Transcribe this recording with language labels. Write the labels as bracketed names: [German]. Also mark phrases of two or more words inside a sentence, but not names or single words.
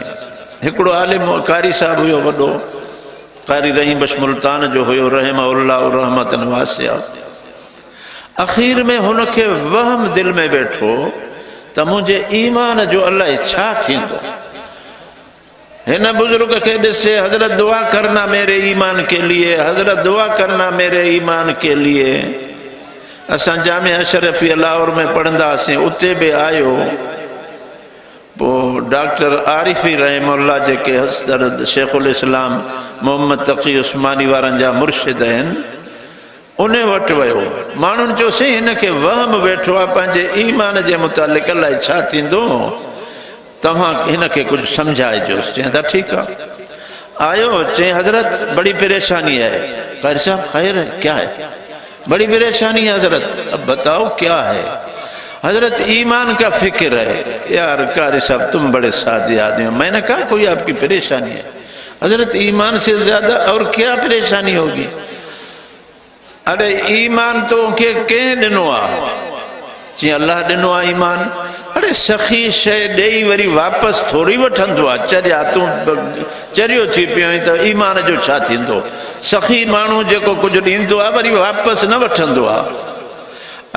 [Sindhi] हिकिड़ो आलिम कारी साहिबु हुयो, वॾो कारी रहीम बख्श मुल्तान जो हुयो, [Arabic] رحمه الله رحمة واسعة. [Sindhi] आख़िर में हुनखे वहम दिलि में वेठो त मुंहिंजे ईमान जो अलाए छा थींदो। हिन बुज़ुर्ग खे ॾिसे, [Urdu] حضرت دعا کرنا میرے ایمان کے لیے, حضرت دعا کرنا میرے ایمان کے لیے. [Sindhi] असां जामिया अशरफिया लाहौर में पढ़ंदा हुआसीं, उते बि आयो। पोइ डॉक्टर आरिफ़ी रहमहुल्लाह जेके हज़रत शेखुल इस्लाम मोहम्मद तक़ी उस्मानी वारनि जा मुर्शिद आहिनि, उन वटि वियो। माण्हुनि चयोसीं हिनखे वहम वेठो आहे पंहिंजे ईमान जे मुतालिक़ अलाए छा थींदो, तव्हां हिनखे कुझु सम्झाइजोसि। चई त ठीकु आहे। आयो, चई [Urdu] حضرت بڑی پریشانی ہے. قاری صاحب خیر ہے، کیا ہے? بڑی پریشانی ہے حضرت۔ اب بتاؤ کیا ہے? حضرت ایمان کا فکر ہے. یار قاری صاحب تم بڑے سادے آدمی ہو۔ میں نے کہا کوئی آپ کی پریشانی ہے? حضرت ایمان سے زیادہ اور کیا پریشانی ہوگی? [Sindhi] अरे ईमान तो कंहिं ॾिनो आहे? चई अल्लाह ॾिनो आहे ईमान। अरे सखी शइ ॾेई वरी वापसि थोरी वठंदो आहे? चरिया तूं चरियो थी पियो त ईमान जो छा थींदो? सखी माण्हू जेको कुझु ॾींदो आहे वरी वापसि न वठंदो आहे।